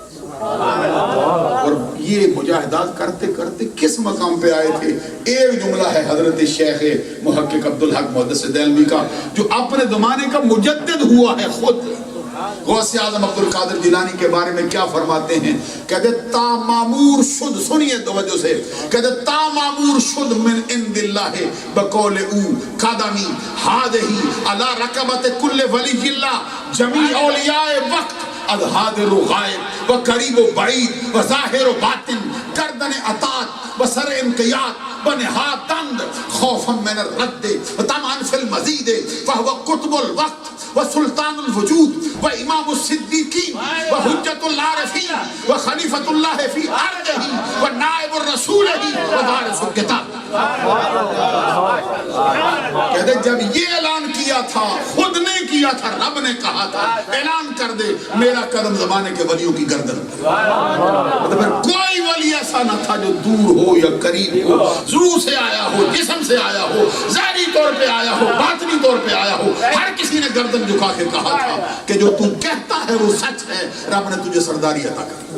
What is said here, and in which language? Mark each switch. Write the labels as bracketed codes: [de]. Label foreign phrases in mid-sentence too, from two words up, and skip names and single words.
[ur] اور یہ مجاہدات کرتے کرتے کس مقام پہ آئے تھے. ایک جملہ ہے حضرت شیخ محقق عبدالحق محدث دہلوی کا, جو اپنے زمانے کا مجدد ہوا ہے خود. غوث اعظم عبد القادر جیلانی کے بارے میں کیا فرماتے ہیں, کہتے [fa] تا مامور شد, [ur] سنیے توجہ سے, کہتے [fa] تا مامور [ar] شد من عند اللہ بقول او قدمی ہادہی علی رقبت کل ولی اللہ جمیع اولیاء وقت الحاضر و غائب و قریب و بعید و ظاہر و باطن [fa] گردن اطاعت و سر انقیاد و نہاد تند [ar] خوفا من الرد و طمعا فی المزید فہو قطب الوقت و سلطان الوجود و امام الصدیقین و حجت العارفین و خلیفۃ اللہ فی ارضہ و نائب الرسول و وارث الکتاب. [ur] کہتے جب یہ اعلان کیا تھا, خود نے کیا تھا, رب نے کہا تھا اعلان کر دے میرا قدم زمانے کے ولیوں کی گردن. مطلب کوئی ولی ایسا نہ تھا جو دور ہو یا قریب ہو, روح سے آیا ہو, جسم سے آیا ہو, ظاہری طور پہ آیا ہو, باطنی طور پہ آیا ہو, ہر کسی نے گردن جھکا کے کہا تھا کہ جو تو کہتا ہے وہ سچ ہے, رب نے تجھے سرداری عطا کری.